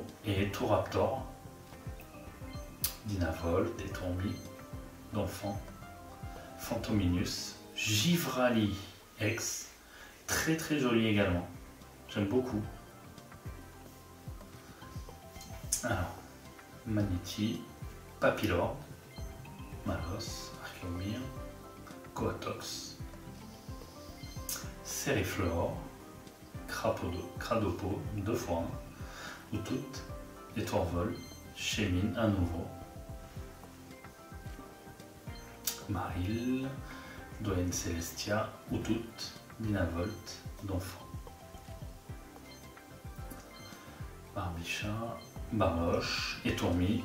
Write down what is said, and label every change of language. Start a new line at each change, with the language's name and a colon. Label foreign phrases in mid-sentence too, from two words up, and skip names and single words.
French: Et Touraptor. Dynavolt, Étourbi, Donphan, Fantominus, Givrali X, très joli également, j'aime beaucoup. Alors, Maniti, Papillor, Malos, Archeomir, Coatox, Seriflor, Cradopo, 2 fois 1, Outout, Étourvol, Chémine, un nouveau, Maril, Doyen Celestia, Outout, Dynavolt, Donphan, Barbichat, Baroche, Étourmi.